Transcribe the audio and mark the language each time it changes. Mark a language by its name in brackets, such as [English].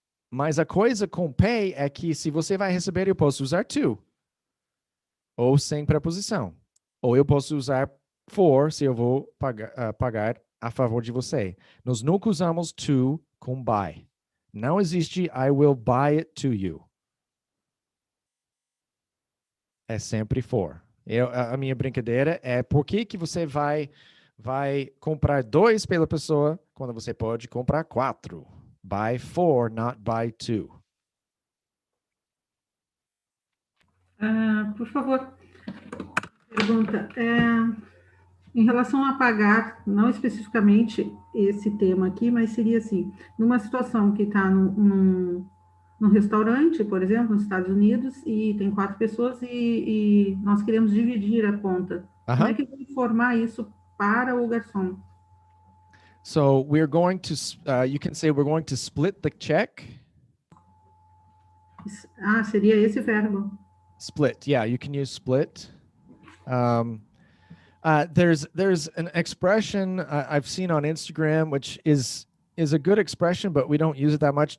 [Portuguese] Mas a coisa com pay é que se você vai receber, eu posso usar to. Ou sem preposição. Ou eu posso usar for, se eu vou pagar a favor de você. Nós nunca usamos to com buy. Não existe [English] I will buy it to you. [Portuguese] É sempre for. A minha brincadeira é por que você vai comprar 2 pela pessoa quando você pode comprar 4. [English] Buy 4, not buy 2. [Portuguese] Por favor, pergunta. Em relação a pagar, não especificamente esse tema aqui, mas seria assim, numa situação que está num restaurante, por exemplo, nos Estados Unidos, e tem 4 pessoas e nós queremos dividir a conta. Como é que eu vou informar isso para o garçom? [English] So we're going to, you can say we're going to split the check. [Portuguese] Seria esse verbo. [English] Split, yeah, you can use split. There's an expression I've seen on Instagram, which is a good expression, but we don't use it that much.